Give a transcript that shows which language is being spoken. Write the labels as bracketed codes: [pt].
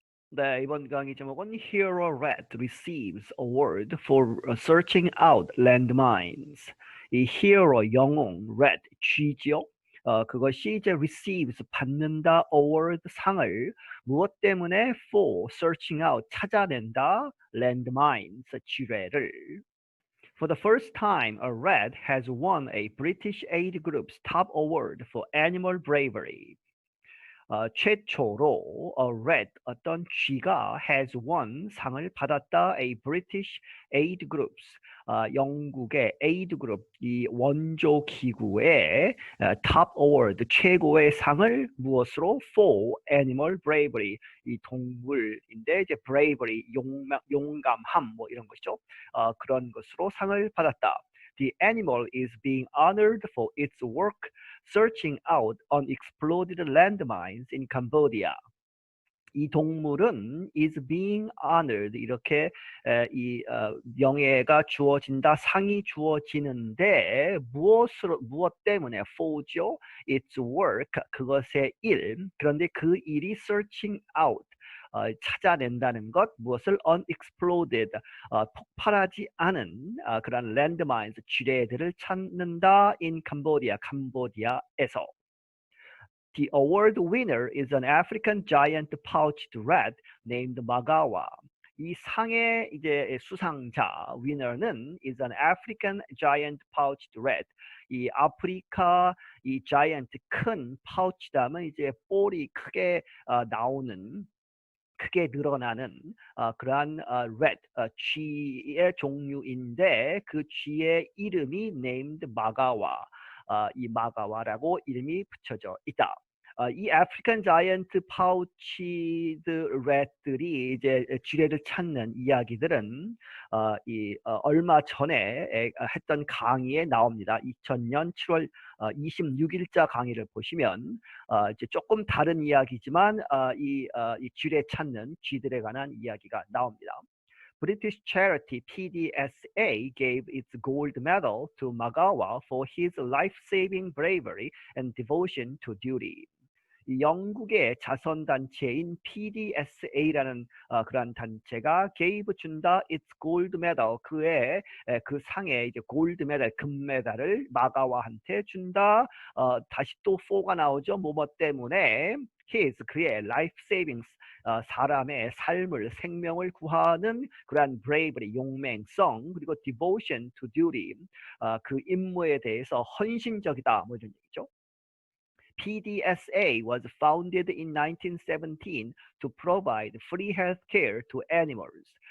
[ko] 네, 이번 강의 제목은 [en] Hero Red receives award for searching out landmines. [ko] 이 hero 영웅 red 쥐죠. 그것이 이제 receives 받는다 award 상을 무엇 때문에 [en] for searching out [ko] 찾아낸다 landmines 지뢰를. [en] For the first time, a red has won a British aid group's top award for animal bravery. [ko] 최초로 red 어떤 쥐가 [en] has won [ko] 상을 받았다. [en] A British aid groups [ko] 영국의 aid group 이 원조 기구의 [en] top award [ko] 최고의 상을 무엇으로 [en] for animal bravery [ko] 이 동물인데 이제 bravery 용감함 뭐 이런 것이죠. 그런 것으로 상을 받았다. [en] The animal is being honored for its work searching out unexploded landmines in Cambodia. [ko] 이 동물은 [en] is being honored [ko] 이렇게 명예가 주어진다 상이 주어지는데 무엇 때문에 for죠 [en] its work [ko] 그것의 일 그런데 그 일이 [en] searching out [ko] 찾아낸다는 것 무엇을 unexploded 폭발하지 않은 그런 landmines 지뢰들을 찾는다 [en] in Cambodia [ko] 캄보디아에서. [en] The award winner is an African giant pouched rat named Magawa. [ko] 이 상의 이제 수상자 [en] winner는 is an African giant pouched rat. [ko] 이 아프리카 이 [en] giant [ko] 큰 pouch다면 이제 볼이 크게 나오는 크게 늘어나는 그러한 rat 쥐의 종류인데 그 쥐의 이름이 named 마가와 이 마가와라고 이름이 붙여져 있다. 이 아프리칸 자이언트 파우치드 랫들이 이제 쥐레를 찾는 이야기들은 얼마 전에 했던 강의에 나옵니다. 2000년 7월 26일자 강의를 보시면 이제 조금 다른 이야기지만 이 쥐레 찾는 쥐들에 관한 이야기가 나옵니다. [en] British charity PDSA gave its gold medal to Magawa for his life-saving bravery and devotion to duty. [ko] 영국의 자선단체인 PDSA라는 그러한 단체가 [en] gave [ko] 준다 [en] its gold medal [ko] 그의 그 상에 이제 골드 메달 금메달을 마가와한테 준다. 다시 또 for가 나오죠. 뭐뭐 때문에 [en] his [ko] 그의 [en] life savings [ko] 사람의 삶을 생명을 구하는 그러한 bravery 용맹성 그리고 [en] devotion to duty [ko] 그 임무에 대해서 헌신적이다 뭐 이런 얘기죠. [en] PDSA was founded in 1917 to provide free health care to animals.